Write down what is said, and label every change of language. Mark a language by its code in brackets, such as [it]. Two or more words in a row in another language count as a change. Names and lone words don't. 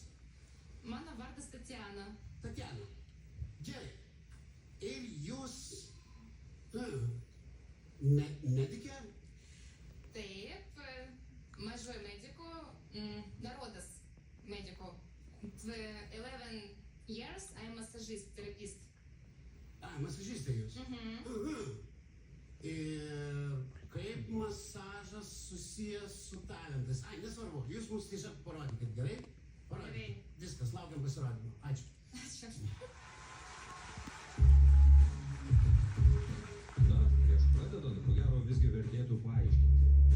[lt] Mano vardas Tatjana. Tatjana. Gerai. Ir jūs medikė? Taip, mažoji medikų, narodas medikų. [en] 11 years I'm massagist, therapist. [lt] Masažistė jūs. Ir kaip masažas susijęs su talentais? Nesvarbu, jūs mums tiesiog parodykit, gerai? Parodykit. Viskas, laukiam pasirodymų. Ačiū. Ačiū. Na, prieš pradedant, ko gero visgi vertėtų paaiškinti.